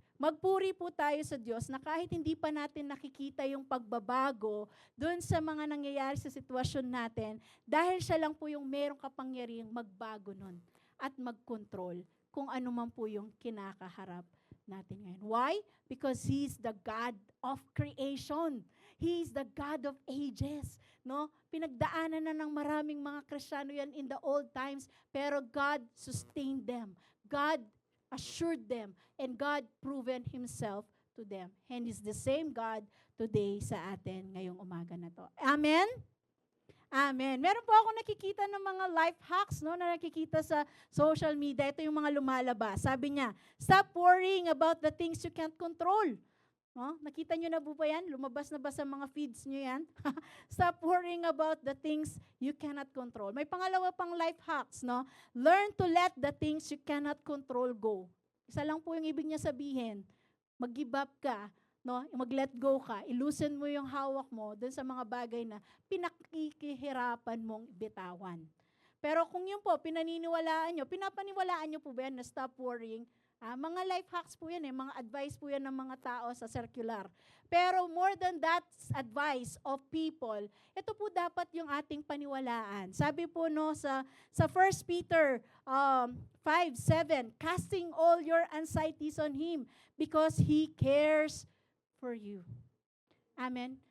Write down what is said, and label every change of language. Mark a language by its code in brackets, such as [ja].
[tl] Magpuri po tayo sa Diyos na kahit hindi pa natin nakikita yung pagbabago doon sa mga nangyayari sa sitwasyon natin, dahil siya lang po yung merong kapangyarihang magbago nun at mag-control kung ano man po yung kinakaharap natin ngayon. [en] Why? Because He's the God of creation. He is the God of ages. No? [tl] Pinagdaanan na ng maraming mga Kristiyano yan [en] in the old times, [tl] pero [en] God sustained them. God assured them, and God proven Himself to them. And is the same God today [tl] sa atin ngayong umaga na to. [en] Amen? Amen. [tl] Meron po ako nakikita ng mga life hacks, no, na nakikita sa social media. Ito yung mga lumalabas. Sabi niya, [en] stop worrying about the things you can't control. [tl] No? Nakita niyo na po ba yan? Lumabas na ba sa mga feeds niyo yan? [en] Stop worrying about the things you cannot control. [tl] May pangalawa pang life hacks, no? [en] Learn to let the things you cannot control go. [tl] Isa lang po yung ibig niya sabihin. Mag-give up ka, no? Mag-let go ka. Iloosen mo yung hawak mo dun sa mga bagay na pinakikihirapan mong bitawan. Pero kung yun po, pinapaniwalaan nyo po ba yan na [en] stop worrying? [tl] Mga life hacks po yan, mga advice po yan ng mga tao sa circular. Pero [en] more than that advice of people, [tl] ito po dapat yung ating paniwalaan. Sabi po no sa [en] 1 Peter 5:7, casting all your anxieties on Him because He cares for you. Amen.